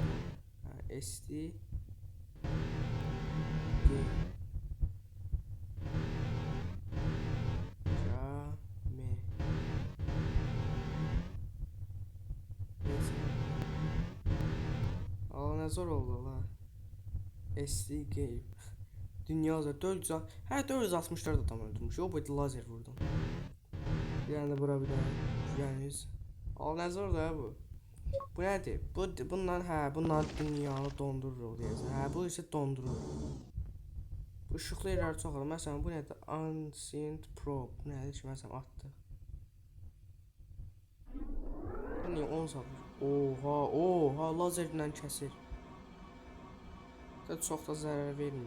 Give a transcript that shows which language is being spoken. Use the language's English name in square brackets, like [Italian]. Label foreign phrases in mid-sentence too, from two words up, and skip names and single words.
[Turkish] SD. Ne zor oldu la. [English] SD game. [Turkish] Dünya 400, her 464 adam öldürmüş. O boyutlu lazer vurdum. Yani bura bir daha. Yani ne zor da bu. Bu nedir? [Azerbaijani] Bunlar dünyanı dondurur deyəsən. Bu isə dondurur. Bu işıqlı yerlər çox olur. Məsələn, bu nədir? Ancient Probe. Bu nədir ki, məsələn, atdı. Bu niyə 10 satır? Oha, lazerlə kəsir. Çox da zərər vermir.